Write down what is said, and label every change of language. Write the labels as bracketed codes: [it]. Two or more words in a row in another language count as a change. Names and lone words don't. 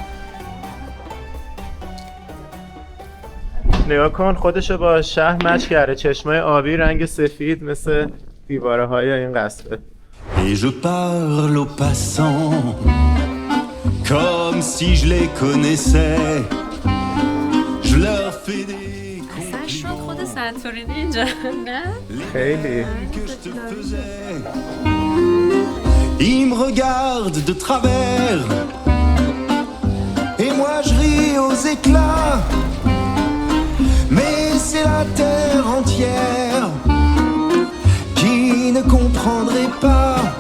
[fa] نگاه کن خودشو با شهر مچ کرده، چشمای آبی رنگ سفید مثل دیواره های این قصبه. [fr] Et je parle aux passants comme si je les connaissais. Je leur fais des compliments [fa] خود سنتورینی اینجا نه؟ خیلی [fr] que je te faisais. Ils me regardent de travers et moi je ris aux éclats. Mais c'est la terre entière qui ne comprendrait pas.